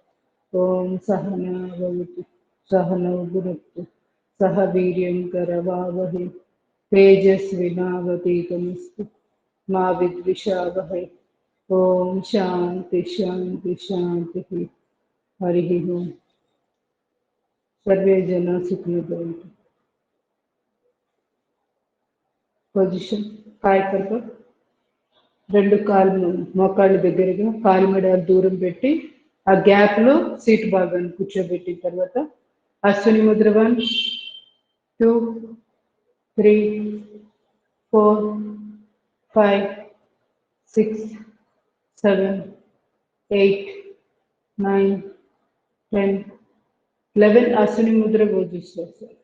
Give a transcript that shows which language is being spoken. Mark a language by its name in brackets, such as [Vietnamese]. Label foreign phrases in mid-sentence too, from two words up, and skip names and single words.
[Sanskrit] ओम सहना भवतु सहनौ भुनक्तु सह वीर्यं करवावहै तेजस्विनावतीतमस्तु मा विद्विषावहै। ओम शांति शांति शांति। हरि ओम। सर्वे जना सुखिनो भवन्तु। [Telugu] పొజిషన్ కాయకల్ప రెండు కాళ్ళు మోకాళ్ళ దగ్గరగా కాలు మెడలు దూరం పెట్టి ఆ గ్యాప్ లో సీట్ భాగాన్ని కూర్చోబెట్టిన తర్వాత అశ్విని ముద్ర 1 2 3 4 5 6 7 8 9 10 11 అశ్విని ముద్ర పోజిస్తారు.